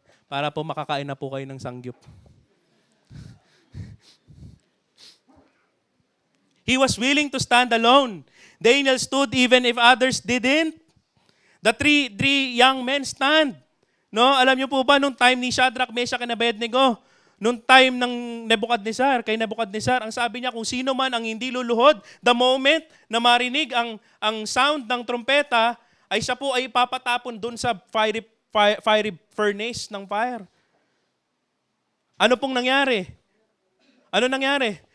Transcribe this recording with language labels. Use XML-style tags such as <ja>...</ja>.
<tl>Para po makakain na po kayo ng sangyup.</tl> <en>He was willing to stand alone. Daniel stood even if others didn't. The three young men stand.</en> <tl>No, alam niyo po ba nung time ni Shadrach, Meshach, and Abednego, nung time ng kay Nebuchadnezzar, ang sabi niya kung sino man ang hindi luluhod, the moment na marinig ang sound ng trompeta, ay siya po ay papatapon dun sa fiery furnace ng fire. Ano pong nangyari? Ano nangyari?</tl>